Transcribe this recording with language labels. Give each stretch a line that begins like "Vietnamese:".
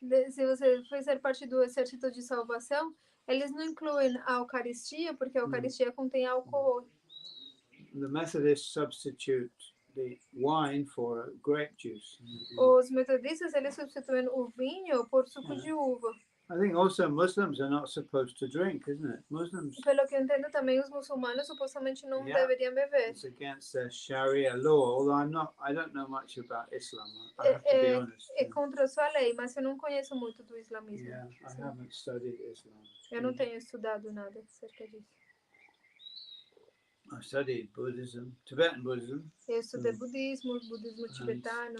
Portuguese: Se você fazer parte do exército de salvação, eles não incluem a Eucaristia porque a Eucaristia contém álcool.
English: The Methodists substitute the wine for grape juice.
Portuguese: Os metodistas eles substituem o vinho por suco de uva.
English: I think also Muslims are not supposed to drink, isn't it? Muslims.
Portuguese: Pelo que eu entendo também os muçulmanos supostamente não deveriam beber.
English: It's against the Sharia law, although I don't know much about Islam. I have to be honest.
Portuguese: É contra a sua lei, mas eu não conheço muito do islamismo.
English: I haven't studied Islam.
Portuguese: Eu não tenho estudado nada acerca disso.
English: I studied Buddhism, Tibetan Buddhism.
Portuguese: Eu estudei budismo tibetano.